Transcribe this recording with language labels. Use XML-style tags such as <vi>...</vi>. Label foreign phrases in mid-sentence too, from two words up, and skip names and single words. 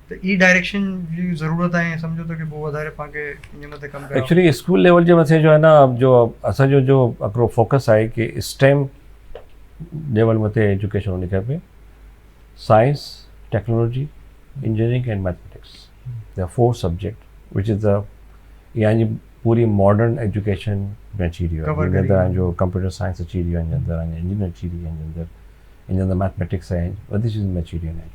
<sd>तो ई डायरेक्शन जी ज़रूरत है समझो तो कि वो वधारे पाके इन मथे कम करे। एक्चुअली</sd> <en>school level</en> <sd>जे मथे जो है ना जो असांजो जो हिकिड़ो फोकस है कि</sd> <en>STEM level</en> <sd>मथे एजुकेशन होनी खपे।</sd> <en>Science, Technology, Engineering and Mathematics, they are 4 subject which is the</en> <sd>यानी पूरी</sd> <en>modern education</en> <sd>में अची रही है। इन अंदर जो</sd> <en>computer science</en> <sd>अची रही है, इन अंदर इंजीनियर अची रही है, इन अंदर मैथमेटिक्स है, वधी चीज़ में अची रही है।</sd>